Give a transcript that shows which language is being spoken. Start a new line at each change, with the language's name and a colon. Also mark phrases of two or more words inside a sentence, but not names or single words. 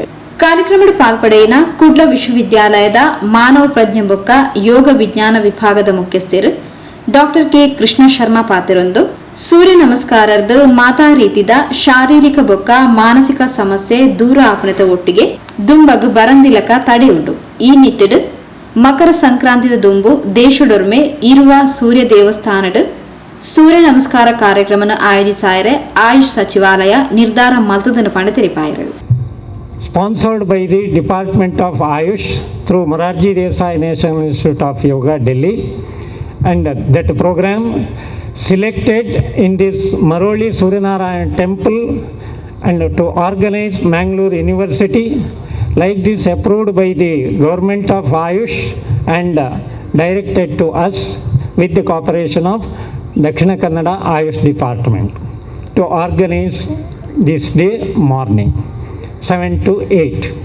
Tulu: ಕಾರ್ಯಕ್ರಮದ ಪಾಲ್ಪಡೆಯಿನ ಕುಡ್ಲ ವಿಶ್ವವಿದ್ಯಾಲಯದ ಮಾನವ ಪ್ರಜ್ಞೆ ಬೊಕ್ಕ ಯೋಗ ವಿಜ್ಞಾನ ವಿಭಾಗದ ಮುಖ್ಯಸ್ಥರು ಡಾಕ್ಟರ್ ಕೆ ಕೃಷ್ಣ ಶರ್ಮಾ ಪಾತಿರೊಂದು ಸೂರ್ಯ ನಮಸ್ಕಾರದ ಮಾತಾ ರೀತಿದ ಶಾರೀರಿಕ ಬೊಕ್ಕ ಮಾನಸಿಕ ಸಮಸ್ಯೆ ದೂರ ಆಪಣದ ಒಟ್ಟಿಗೆ ದುಂಬಗ್ ಬರಂದಿಲಕ ತಡೆಯುಂಡು. ಈ ನಿಟ್ಟಿಡು ಮಕರ ಸಂಕ್ರಾಂತಿದ ದುಂಬು ದೇಶದೊರ್ಮೆ ಇರುವ ಸೂರ್ಯ ದೇವಸ್ಥಾನದ ಸೂರ್ಯ ನಮಸ್ಕಾರ ಕಾರ್ಯಕ್ರಮನ ಆಯೋಜಿಸಾಯರೆ ಆಯುಷ್ ಸಚಿವಾಲಯ ನಿರ್ಧಾರ ಮಲ್ತದನ ಪಂಡ ತೆರಿಪಾಯರು.
English: Sponsored by the Department of Ayush through Morarji Desai National Institute of Yoga, Delhi, and that program selected in this Maroli Suryanarayan Temple and to organize Mangalore University, like this approved by the government of Ayush and directed to us with the cooperation of Dakshina Kannada Ayush Department to organize this day morning 7 to 8.